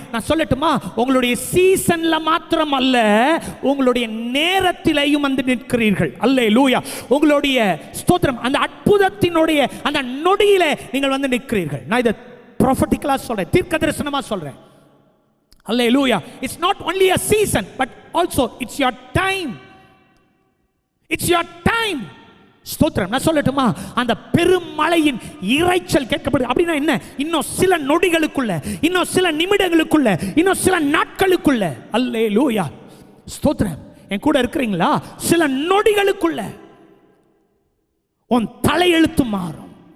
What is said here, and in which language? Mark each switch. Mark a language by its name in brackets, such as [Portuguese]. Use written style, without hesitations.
[Tamil] நான் சொல்லட்டுமா, உங்களுடைய சீசன்ல மாத்திரம் அல்ல, உங்களுடைய நேரத்திலேயும் வந்து நிற்கிறீர்கள். அல்லேலூயா. உங்களுடைய ஸ்தோத்திரம், அந்த அற்புதத்தினுடைய அந்த நொடியில நீங்கள் வந்து நிற்கிறீர்கள். நான் இதை ப்ராஃபட்டிக்கலா சொல்றேன், தீர்க்கதரிசனமா சொல்றேன். [English] Hallelujah. It's not only a season, but also it's your time. It's your time. ஸ்தோத்திரம். [Tamil] நான் சொல்லட்டுமா, அந்த பெருமழையின் இரைச்சல் கேட்கப்படுது. அப்படின்னா என்ன? இன்னும் சில நொடிகளுக்குள்ள, இன்னும் சில நிமிடங்களுக்குள்ள, இன்னும் சில நாட்களுக்குள்ள, அல்லேலூயா, ஸ்தோத்திரம், என் கூட இருக்கிறீங்களா? சில நொடிகளுக்குள்ள உன் தலையெழுத்து மாறும்.